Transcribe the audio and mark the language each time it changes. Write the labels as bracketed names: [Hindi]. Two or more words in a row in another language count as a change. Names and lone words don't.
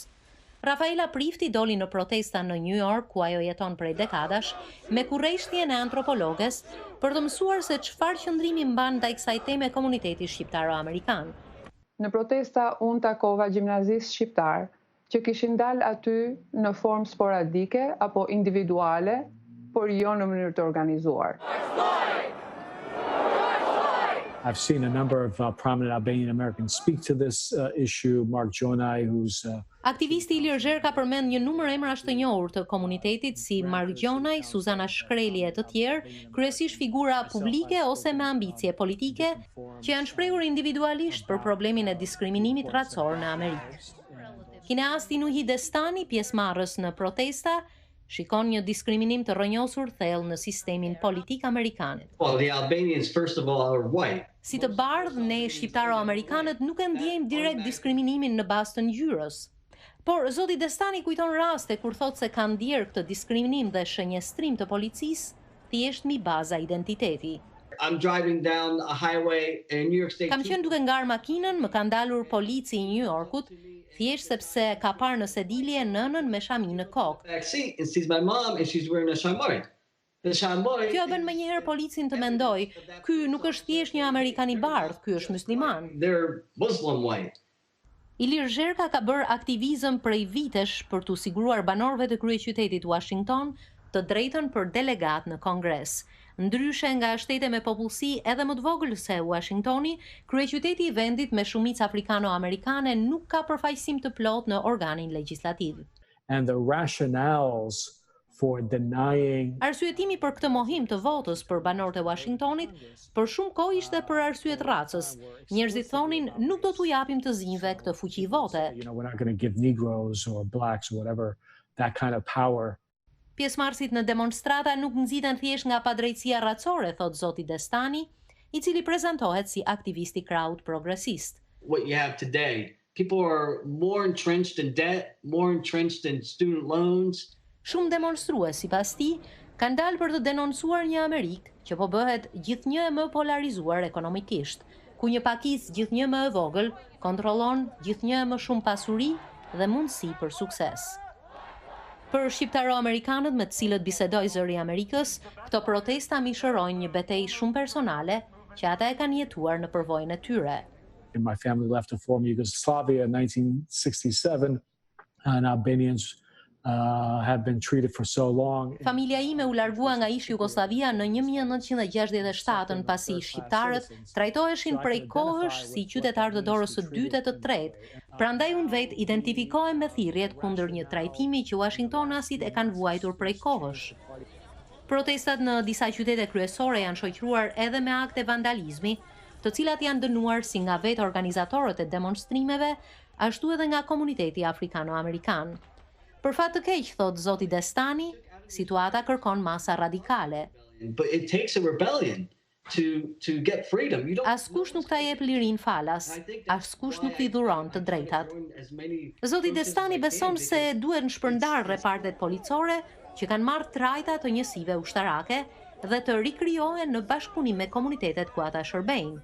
[Albanian] Rafaela Prifti doli në protesta në New York, ku ajo jeton prej dekadash, me kurreshtjen e antropologes për të mësuar se çfarë qëndrimi mban ndaj kësaj teme komuniteti shqiptaro-amerikan. Në protesta unë takova gjimnazist shqiptar që kishin dalë aty në formë sporadike apo individuale, por jo në mënyrë të organizuar. [English] I've seen a number of prominent Albanian Americans speak to this issue. Mark Gjonaj, who's [Albanian] Aktivisti Ilir Zher ka përmend një numër emrash të njohur të komunitetit si Mark Gjonaj, Suzana Shkreli e të tjerë, kryesisht figura publike ose me ambicie politike, që janë shprehur individualisht për problemin e diskriminimit racor në Amerikë. Kineasti Nuhi Destani, pjesëmarrës në protesta, shikon një diskriminim të rrënjosur thellë në sistemin politik amerikan. [English] Well, the Albanians, first of all, are white. [Albanian] Si të bardhë, ne shqiptaro-amerikanët nuk e ndjejmë direkt diskriminimin në bazë të ngjyrës. Por zoti Destani kujton raste kur thotë se ka ndjer këtë diskriminim dhe shënjestrim të policisë thjesht mbi baza identiteti. [English] I'm driving down a highway in New York State. [Albanian] Kam qenë duke ngarë makinën, më ka ndalur polici i New Yorkut, thjesht sepse ka parë në sedilje nënën me shami në kokë. [English] Backseat and sees my mom and she's wearing a shamar. [Albanian] Kjo bën më njëherë policin të mendoj, ky nuk është thjesht një Amerikan i bardhë, ky është musliman. [English] They're Muslim white. [Albanian] Ilir Zherka ka bërë aktivizëm prej vitesh për t'u siguruar banorëve të kryeqytetit Washington të drejtën për delegat në Kongres. Ndryshe nga shtete me popullsi edhe më të vogël se Washingtoni, kryeqyteti i vendit me shumicë afrikano-amerikane nuk ka përfaqësim të plotë në organin legjislativ. [English] And the rationales for denying [Albanian] Arsyetimi për këtë mohim të votës për banorët e Washingtonit për shumë kohë ishte për arsyet racës. Njerëzit thonin nuk do t'u japim të zinjve këtë fuqi vote. [English] We're not going to give Negroes or blacks or whatever that kind of power. [Albanian] Pjesëmarrësit në demonstrata nuk nxiten thjesht nga padrejtësia racore, thot zoti Destani, i cili prezantohet si aktivist i krahut progresist. [English] What you have today, people are more entrenched in debt, more entrenched in student loans. [Albanian] Shumë demonstrues, sipas tij, kanë dalë për të denoncuar një Amerikë që po bëhet gjithnjë e më polarizuar ekonomikisht. ku një pakicë gjithnjë më e vogël kontrollon gjithnjë më shumë pasuri dhe mundësi për sukses. Për shqiptaro-amerikanët me të cilët bisedoi Zëri i Amerikës, këto protesta mishërojnë një betejë shumë personale që ata e kanë jetuar në përvojën e tyre. [English] My family left to form Yugoslavia in 1967, and Albanians have been treated for so long. [Albanian] Familja ime u largua nga ish Jugosllavia në 1967 pasi shqiptarët trajtoheshin prej kohësh si qytetarë të dorës së dytë e të tretë. Prandaj unë vetë identifikohem me thirrjet kundër një trajtimi që Washingtonasit e kanë vuajtur prej kohësh. Protestat në disa qytete kryesore janë shoqëruar edhe me akte vandalizmi, të cilat janë dënuar si nga vetë organizatorët e demonstrimeve, ashtu edhe nga komuniteti afrikano-amerikan. Për fat të keq, thot zoti Destani, situata kërkon masa radikale. [English] But it takes a rebellion to get freedom. You don't. [Albanian] Askush nuk ta jep lirin falas, askush nuk t'i dhuron të drejtat. Zoti Destani beson se duhet në shpërndar repartet policore që kanë marrë trajta të njësive ushtarake dhe të rikrijohen në bashkëpunim me komunitetet ku ata shërbejnë.